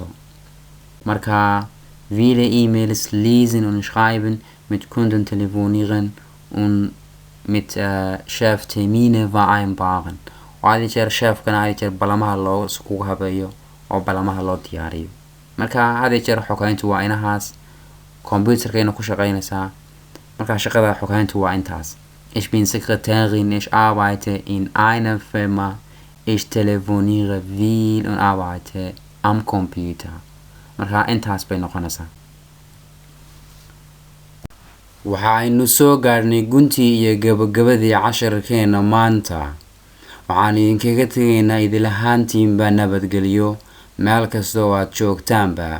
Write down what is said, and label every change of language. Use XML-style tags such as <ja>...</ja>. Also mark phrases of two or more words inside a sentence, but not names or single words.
<de>marka viele E-Mails lesen und schreiben, mit Kunden telefonieren und mit Chef Termine vereinbaren.</de> <so>Waadi jeer chefkana ay jeer balamaha loo isku habeeyo oo balamaha loo diyaariyo. marka hadi jeer xog hayntu waa inahaas computerkeena ku shaqeynaysaa. marka shaqada xog hayntu waa intaas.</so> <de>Ich bin Sekretärin. Ich arbeite in einer Firma. Ich telefoniere viel und arbeite am Computer.</de> <so>marka intaas bay noqonaysaa. waxaaynu soo gaarnay guntii iyo gabagabadii casharkeena maanta. waxaan idinkaga tegaynaa idil ahaantiinba nabadgelyo meel kasta oo aad joogtaanba.</so>